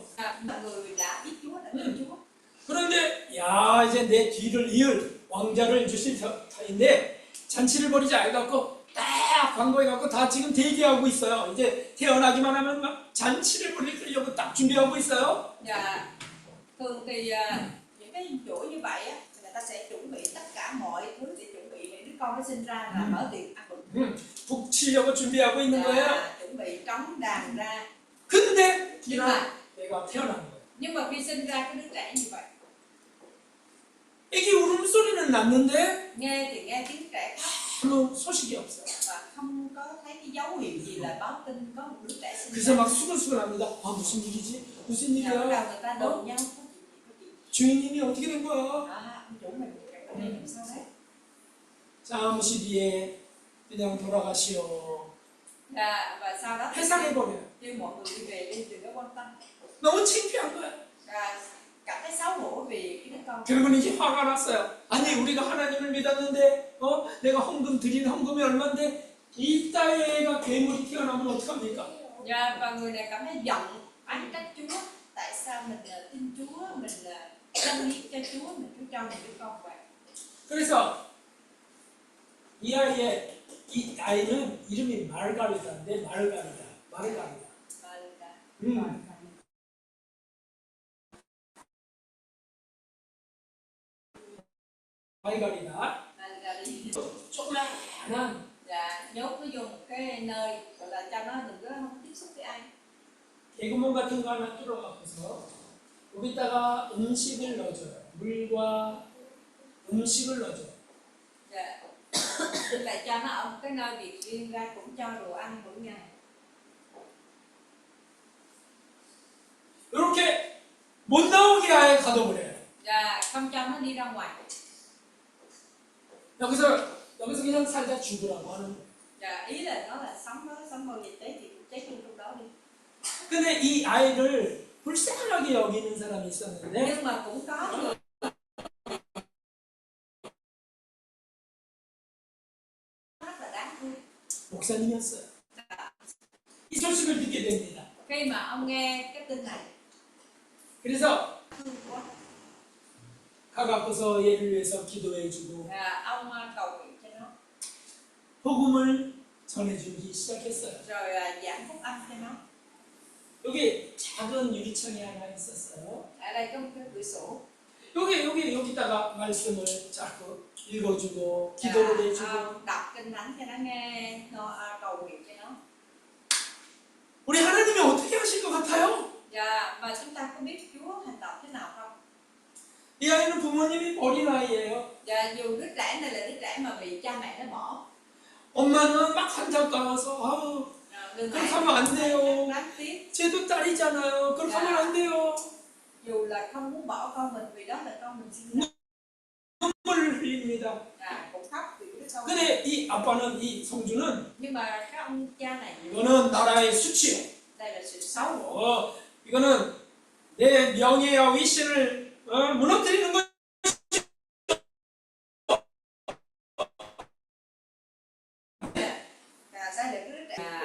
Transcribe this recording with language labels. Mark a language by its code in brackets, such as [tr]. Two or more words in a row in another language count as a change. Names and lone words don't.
[vi] Mọi người đã biết Chúa, đã tin Chúa. [ko] 그런데 야 이제 내 뒤를 이을 왕자를 주실 터인데 잔치를 벌이지 않고 딱 광고해갖고 다 지금 대기하고 있어요. 이제 태어나기만 하면 막 잔치를 벌이려고 딱 준비하고 있어요. [vi] Và thường thì những cái chuỗi như vậy á, người ta sẽ chuẩn bị tất cả mọi thứ để chuẩn bị để đứa con nó sinh ra là mở tiệc ăn mừng. [ko] 북 치려고 준비하고 있는 거예요. [vi] Và chuẩn bị trống đàn ra. [ko] 근데 [vi] Nhưng mà [ko] 내가 태어난 거예요. [vi] khi sinh ra cái đứa trẻ như vậy, [ko] 애기 울음소리는 났는데 [vi] nghe thì nghe tiếng trẻ khóc [ko] 아무 소식이 없어요. [vi] và không có thấy cái dấu hiệu gì là báo tin có một đứa trẻ sinh [ko] 그래서 [vi] ra. [ko] 막 수근수근합니다. 아 무슨 일이지? 무슨 [vi] Nhà bắt đầu [ko] 일이야? [vi] người ta đồn nhau có chuyện gì. [ko] 주인님이 어떻게 된 거야? [vi] Ông chủ mình cái này làm sao đấy? [ko] 잠시 뒤에 그냥 돌아가시오. [vi] Và sau đó [ko] 회상해버려요. [vi] kêu mọi người đi về đi, đừng có quan tâm. [ko] 너무 창피한 거야. [vi] Và cảm thấy xấu hổ vì cái đứa con. [ko] 결국은 이제 화가 났어요. 아니 우리가 하나님을 믿었는데 내가 헌금 드린 헌금이 얼마인데 이 딸의 애가 괴물이 태어나면 어떡합니까? [vi] Và người này cảm thấy giận, oán trách Chúa. Tại sao mình tin Chúa, mình dâng hiến cho Chúa, mình cứ cho một đứa con vậy. [ko] 그래서 이 아이는 이름이 마르가리다인데 마르가리다. [vi] Và là [ko] 마르가리다. [vi] đi [ko] 조그만한 [vi] và nhốt nó vô một cái nơi gọi là cho nó đừng có không tiếp xúc với ai. [ko] 개구멍 같은 거 하나 뚫어갖고서 여기다가 음식을 넣어줘요. 물과 음식을 넣어줘요. [vi] Dạ. Tức là cho nó ở một cái nơi biệt riêng ra, cũng cho đồ ăn mỗi ngày. [ko] 이렇게 못 나오게 아예 가둬버려요. [vi] Và không cho nó đi ra ngoài. [ko] 여기서 그냥 살다 죽으라고 하는 거예요. [vi] Và ý là nó là sống bao nhiêu tế thì cũng chết luôn trong đó đi. [ko] 근데 이 아이를 불쌍하게 여기는 사람이 있었는데 [vi] Nhưng mà cũng có người rất là đáng thương. [ko] 목사님이었어요. 이 소식을 듣게 됩니다. [vi] Khi mà ông nghe cái tin này [ko] 그래서 [vi] thương quá. [ko] 가갖고서 얘를 위해서 기도해주고 [vi] Ông cầu nguyện cho nó, [ko] 복음을 전해주기 시작했어요. [vi] rồi giảng phúc âm cho nó. [ko] 여기 작은 유리창이 하나 있었어요. [vi] Ở đây có một cái cửa sổ. [ko] 여기다가 말씀을 자꾸 읽어주고 기도를 해주고 [vi] Ông đọc kinh thánh cho nó nghe, cầu nguyện cho nó. [ko] 우리 하나님이 어떻게 하실 것 같아요? [vi] Và chúng ta có biết Chúa hành động thế nào không? [ko] 이 아이는 부모님이 어린 아이예요. [vi] Và dù đứa trẻ này là đứa trẻ mà bị cha mẹ nó bỏ, [ko] 엄마는 막 한장 까서 아우 [vi] người [ko] 그렇게 [vi] mẹ [ko] 하면 안 돼요. [vi] đáng tiếc. [ko] 쟤도 딸이잖아요. 그렇게 하면 안 돼요. [vi] Dù là không muốn bỏ con mình vì đó là con mình sinh ra, [ko] 눈물을 흘립니다. [vi] cũng khóc vì đứa con. [ko] 근데 이 아빠는 이 성주는 [vi] Nhưng mà các ông cha này, [ko] 이거는 나라의 수치요. [vi] đây là sự xấu. [ko] 이거는 내 명예와 위신을 무너뜨리는 거. [vi] Sai lệch đứa trẻ.